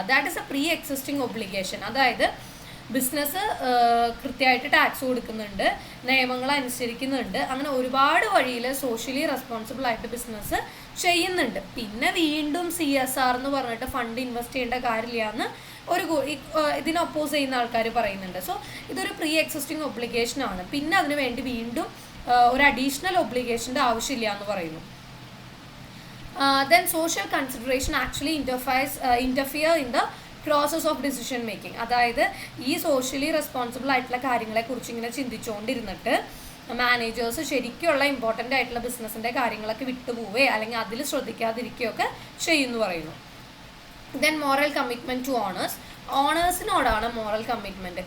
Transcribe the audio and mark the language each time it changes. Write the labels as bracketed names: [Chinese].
[English] That is a pre existing obligation. [Malayalam] അതായത് business കൃത്യമായിട്ട് tax കൊടുക്കുന്നുണ്ട്, നിയമങ്ങൾ അനുസരിക്കുന്നുണ്ട്, അങ്ങനെ ഒരുപാട് വഴിയിൽ സോഷ്യലി റെസ്പോൺസിബിൾ ആയിട്ട് ബിസിനസ് ചെയ്യുന്നുണ്ട്. പിന്നെ വീണ്ടും CSR എന്ന് പറഞ്ഞിട്ട് ഫണ്ട് ഇൻവെസ്റ്റ് ചെയ്യേണ്ട കാര്യമില്ല എന്ന് ഇതിനെ ഒപ്പോസ് ചെയ്യുന്ന ആൾക്കാർ പറയുന്നുണ്ട്. സോ ഇതൊരു പ്രീ എക്സിസ്റ്റിംഗ് ഒബ്ലിഗേഷൻ ആണ്. പിന്നെ അതിന് വേണ്ടി വീണ്ടും ഒരു അഡീഷണൽ ഒബ്ലിഗേഷൻ്റെ ആവശ്യമില്ല എന്ന് പറയുന്നു. [English] Then social consideration actually interfere in the process of decision making. [Malayalam] അതായത് ഈ സോഷ്യലി റെസ്പോൺസിബിൾ ആയിട്ടുള്ള കാര്യങ്ങളെക്കുറിച്ച് ഇങ്ങനെ ചിന്തിച്ചുകൊണ്ടിരുന്നിട്ട് മാനേജേഴ്സ് ശരിക്കുള്ള ഇമ്പോർട്ടൻ്റ് ആയിട്ടുള്ള ബിസിനസ്സിൻ്റെ കാര്യങ്ങളൊക്കെ വിട്ടുപോവുകയോ അല്ലെങ്കിൽ അതിൽ ശ്രദ്ധിക്കാതിരിക്കുകയൊക്കെ ചെയ്യുമെന്ന് പറയുന്നു. Then moral commitment to ഓണേഴ്സിനോടാണ് moral commitment.